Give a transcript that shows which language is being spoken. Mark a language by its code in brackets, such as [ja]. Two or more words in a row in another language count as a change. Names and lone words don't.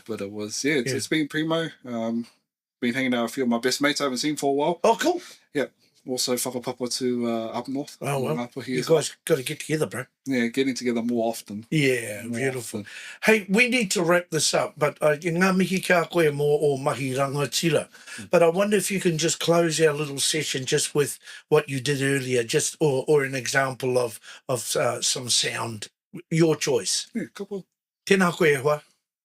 [en] But it was, it's been primo. Been hanging out with a few of my best mates I haven't seen for a while. Oh, cool. Yeah. Also whakapapa to up north. Oh, well, you guys got to get together, bro. Yeah, getting together more often. Yeah, beautiful. Hey, we need to wrap this up, but [mi] ngā mihi ka koe mō o mahi rangatira. [en] But I wonder if you can just close our little session just with what you did earlier, just or an example of some sound. Your choice. Yeah, couple. [mi] Tēnā koe e hoa.